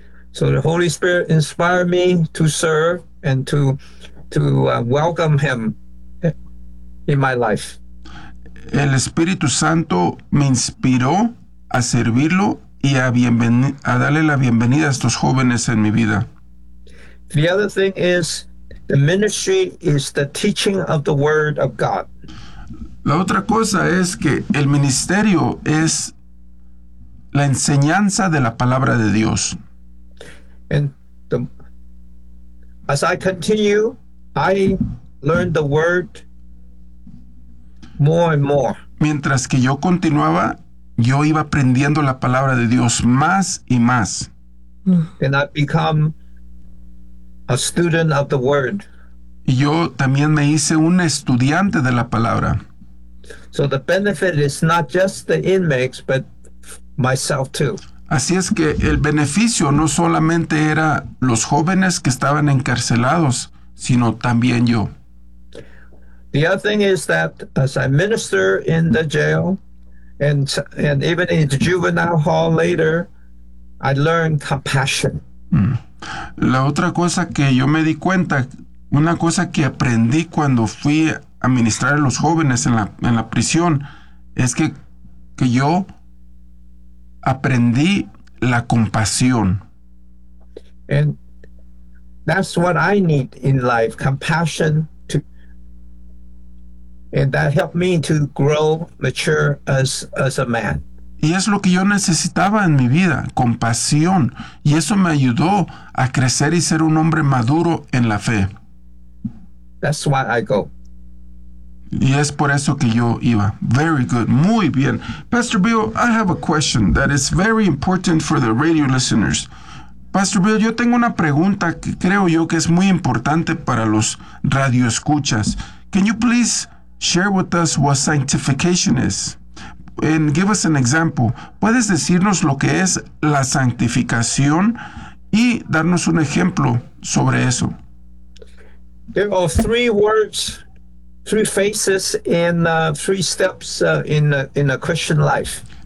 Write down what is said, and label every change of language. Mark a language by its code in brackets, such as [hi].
[en] So the Holy Spirit inspired me to serve and to welcome him in my life. [es] El Espíritu Santo me inspiró a servirlo y a darle la bienvenida a estos jóvenes en mi vida. [en] The other thing is the ministry is the teaching of the word of God. [es] La otra cosa es que el ministerio es la enseñanza de la palabra de Dios. [en] And as I continue, I learn the word more and more. [es] Mientras que yo continuaba, yo iba aprendiendo la palabra de Dios más y más. [en] And I become a student of the word. [es] Y yo también me hice un estudiante de la palabra. [en] So the benefit is not just the inmates, but myself too. [es] Así es que el beneficio no solamente era los jóvenes que estaban encarcelados, sino también yo. [en] The other thing is that as I minister in the jail and even in the juvenile hall later, I learned compassion. [es] La otra cosa que yo me di cuenta, una cosa que aprendí cuando fui a ministrar a los jóvenes en la prisión, es que yo aprendí la compasión. [en] And that's what I need in life, compassion. And that helped me to grow, mature as a man. [es] Y es lo que yo necesitaba en mi vida, compasión. Y eso me ayudó a crecer y ser un hombre maduro en la fe. [en] That's why I go. [es] Y es por eso que yo iba. [en] Very good. [es] Muy bien. [en] Pastor Bill, I have a question that is very important for the radio listeners. [es] Pastor Bill, yo tengo una pregunta que creo yo que es muy importante para los radioescuchas. [en] Can you please share with us what sanctification is? And give us an example. [es] ¿Puedes decirnos lo que es la santificación y darnos un ejemplo sobre eso? [en] There are three words, three faces, and three steps in a Christian life.